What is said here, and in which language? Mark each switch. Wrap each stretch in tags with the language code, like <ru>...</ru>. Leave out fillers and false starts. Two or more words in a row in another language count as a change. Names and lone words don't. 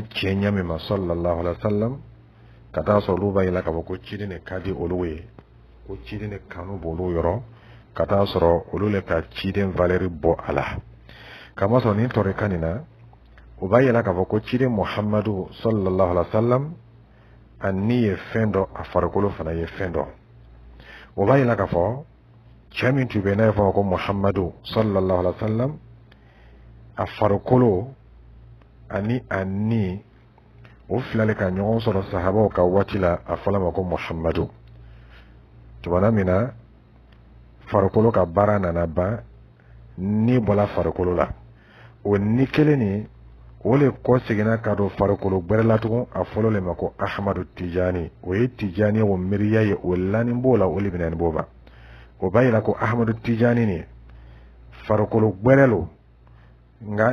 <bm>tiɲɛ ɲɛ min ma</bm> <ar>صلى الله عليه وسلم</ar> <bm>ka taa sɔrɔ olu b'a yira k'a fɔ ko ciden de ka di olu ye ko ciden de kanu b'olu yɔrɔ ka taa sɔrɔ olu le ka ciden valeri bɔ a la kama sɔrɔ nin tɔrika nin na o b'a yira k'a fɔ ko ciden Muhammadu</bm> <ar>صلى الله عليه وسلم</ar> <bm>ani ye fɛn dɔ a farikolo fana ye fɛn dɔ o b'a yira k'a fɔ cɛ min tun bɛ n'a fɔ ko Muhammadu</bm> <ar>صلى الله عليه وسلم</ar> <bm>a farikolo ani a ni o fila de ka ɲɔgɔn sɔrɔ sahabaw ka waati la a fɔra ma ko Muhammadu tuma min na farikolo ka baara nana ban ni bɔla farikolo la o ni kelen ni o le kɔ seginna ka don farikolo gbɛrɛ la tugun a fɔlɔ le ma ko Ahmadu Tijani o ye Tijani o miiriya ye o lani b'o la o le bɛna ni b'o ma o b'a yira ko Ahmadu Tijani ni farikolo gbɛrɛ lo nga</bm>